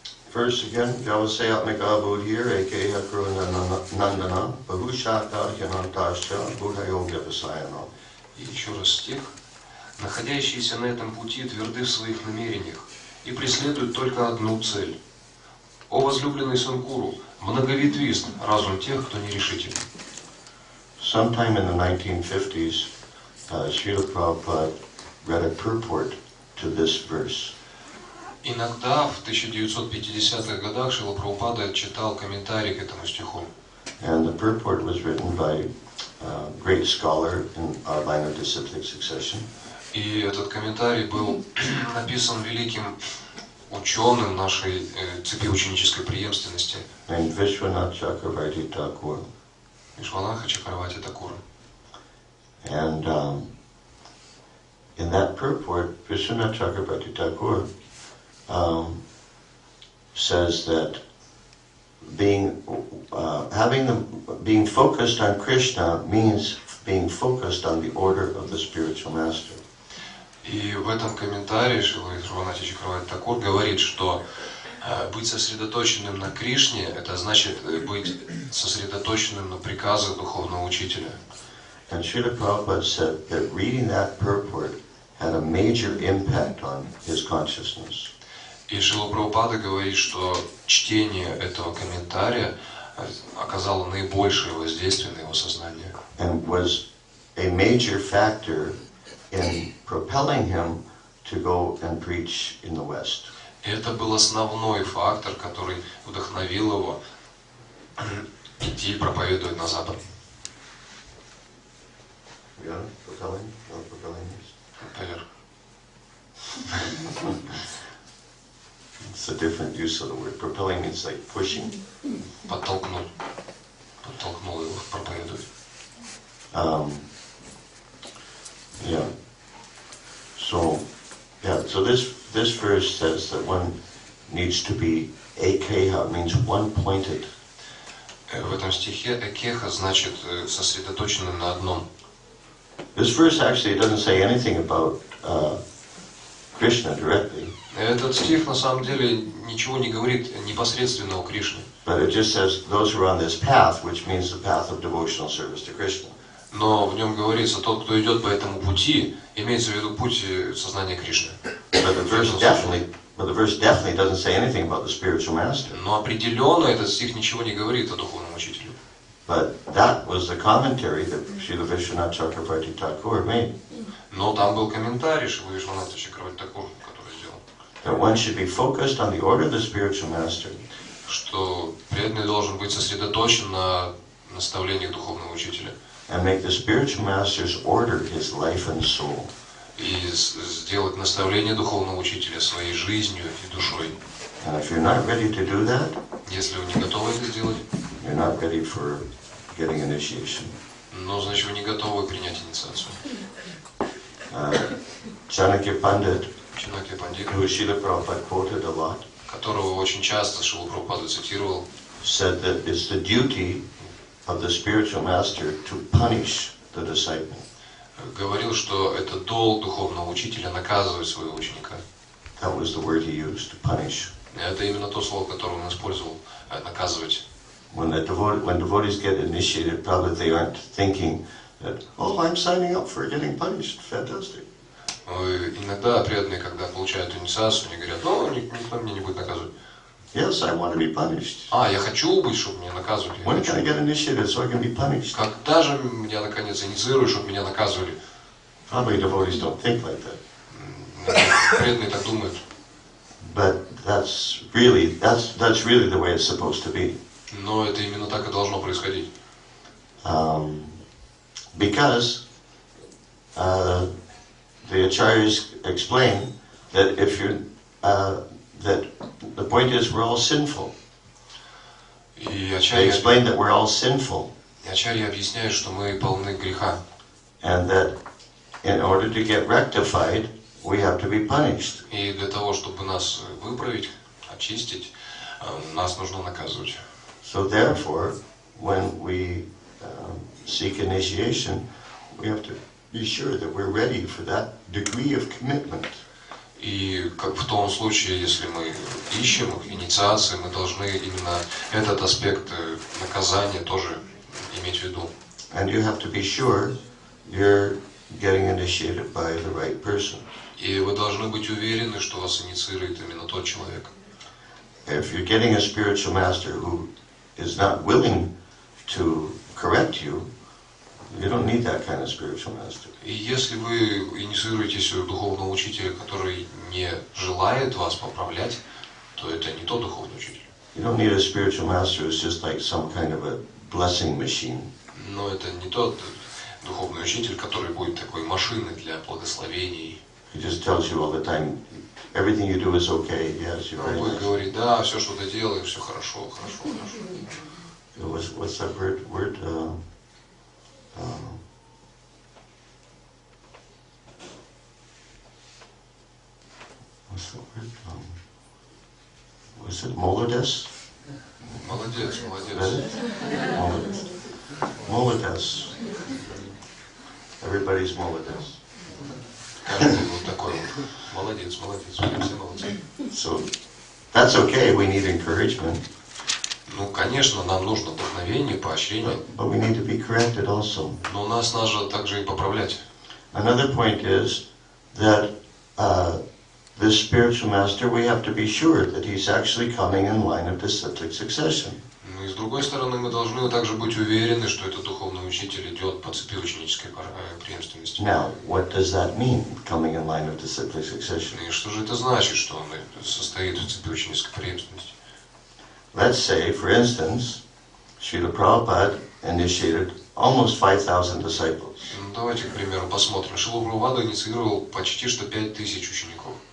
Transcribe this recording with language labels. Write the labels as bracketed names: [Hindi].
[English] First again, [Sanskrit] Vyavasayatmika Bodhir, aka Nandana, Bahushata Hyanantascha, Buddhayo Vyavasayana. [Russian] И еще раз стих. Находящиеся на этом пути тверды в своих намерениях и преследуют только одну цель. О возлюбленный сын Куру, многоветвист разум тех, кто нерешителен. [English] Sometime in the 1950s, Srila Prabhupada read a purport to this verse. [Russian] Иногда в 1950-х годах Шрила Прабхупада читал комментарий к этому стиху. [English] And the purport was written by a great scholar in our line of disciplic succession. [Russian] И этот комментарий был написан великим ученым нашей цепи ученической преемственности. [English] Named Vishwanath Chakravarti Thakur. [Russian] Вишванатха Чакравати Такура. [English] And in that purport, Vishwanath Chakrabarti Thakur says that being focused on Krishna means being focused on the order of the spiritual master. [Russian] И в этом комментарии Шрила Вишванатха Чакрабарти Тхакур говорит, что быть сосредоточенным на Кришне, это значит быть сосредоточенным на приказах духовного учителя. [English] And Srila Prabhupada said that reading that purport had a major impact on his consciousness. [Russian] И Шрила Прабхупада говорит, что чтение этого комментария оказало наибольшее воздействие на его сознание. [English] And was a major factor in propelling him to go and preach in the West. [Russian] И это был основной фактор, который вдохновил его идти проповедовать на Запад. [English] Yeah, propelling? No, propelling is. [Russian] Поверх. [English] It's a different use of the word. Propelling means like pushing. [Russian] Подтолкнул его проповедовать. [English] Yeah. So this verse says that one needs to be ekeha, means one-pointed. [Russian] В этом стихе экеха значит сосредоточенным на одном. [English] This verse actually doesn't say anything about Krishna directly. [Russian] Этот стих на самом деле ничего не говорит непосредственно о Кришне. [English] But it just says those who are on this path, which means the path of devotional service to Krishna. [Russian] Но в нем говорится, тот, кто идет по этому пути, имеется в виду путь сознания Кришны. [English] But the verse definitely doesn't say anything about the spiritual master. [Russian] Но определенно этот стих ничего не говорит о духовном учителе. [English] But that was the commentary that Srila Vishwanath Chakrabarti Thakur made. [Russian] Но там был комментарий Шрила Вишванатха Чакрабарти Тхакур, который сделал. [English] That one should be focused on the order of the spiritual master. [Russian] Что преданный должен быть сосредоточен на наставлениях духовного учителя. [English] And make the spiritual master's order his life and soul. [Russian] И сделать наставление духовного учителя своей жизнью и душой. [English] And if you're not ready to do that, [Russian] Если вы не готовы это сделать, [English] you're not ready for getting initiation. [Russian] ну, значит, вы не готовы принять инициацию. [English] Chanakya Pandit, [Russian] Чанакья Пандит, [English] who Srila Prabhupada quoted a lot, [Russian] которого очень часто Шрила Прабхупада цитировал, [English] said that it's the duty of the spiritual master to punish the disciple. [Russian] говорил, что это долг духовного учителя наказывать своего ученика. [English] That was the word he used, to punish. [Russian] Это именно то слово, которое он использовал, наказывать. [English] When devotees get initiated, probably they aren't thinking that, oh, I'm signing up for getting punished. Fantastic. [Russian] Иногда преданные, когда получают инициацию, они говорят, ну, никто меня не будет наказывать. [English] Yes, I want to be punished. [Russian] Я хочу быть, чтобы меня наказывали. [English] When can I get initiated so I can be punished? [Russian] Когда же меня наконец инициируют, чтобы меня наказывали? [English] Probably devotees don't think like that. [Russian] Преданные так думают. [English] But that's really the way it's supposed to be. [Russian] Но это именно так и должно происходить. [English] Because the acharyas explain that that the point is we're all sinful. [Russian] И [English] They explain that we're all sinful, [Russian] ачарьи объясняют, что мы полны греха. [English] and that in order to get rectified, we have to be punished. [Russian] И для того, чтобы нас выправить, очистить, нас нужно наказывать. [English] So therefore, when we seek initiation, we have to be sure that we're ready for that degree of commitment. [Russian] И как в том случае, если мы ищем инициации, мы должны именно этот аспект наказания тоже иметь в виду. [English] And you have to be sure you're getting initiated by the right person. [Russian] И вы должны быть уверены, что вас инициирует именно тот человек. [English] If you're getting a spiritual master who is not willing to correct you, you don't need that kind of spiritual master. [Russian] И если вы инициируетесь у духовного учителя, который не желает вас поправлять, то это не тот духовный учитель. [English] You don't need a spiritual master who's just like some kind of a blessing machine. [Russian] Но это не тот духовный учитель, который будет такой машиной для благословений. [English] He just tells you all the time, everything you do is okay. Yes, you're [Russian] Он [English] very [Russian] будет [English] nice. [Russian] говорить, да, все, что ты делаешь, все хорошо. [English] What's that word? what's the word? Was it молодец? [Russian] Молодец, молодец. Молодец. [English] Everybody's молодец. [Russian] Каждый вот такой вот. Молодец, молодец. Все молодцы. [English] So that's okay. We need encouragement. [Russian] Ну, конечно, нам нужно вдохновение, поощрение. [English] But we need to be corrected also. [Russian] Но нас надо также и поправлять. [English] Another point is that this spiritual master, we have to be sure that he's actually coming in line of disciplic succession. [Russian] Ну и с другой стороны, мы должны также быть уверены, что этот духовный учитель идет по цепи ученической преемственности. [English] Now, what does that mean, coming in line of disciplic succession? [Russian] И что же это значит, что он состоит в цепи ученической преемственности? [English] Let's say, for instance, Srila Prabhupada initiated almost 5,000 disciples. [Russian] Ну, давайте, к примеру, посмотрим. Шрила Прабхупада инициировал почти что 5000 учеников.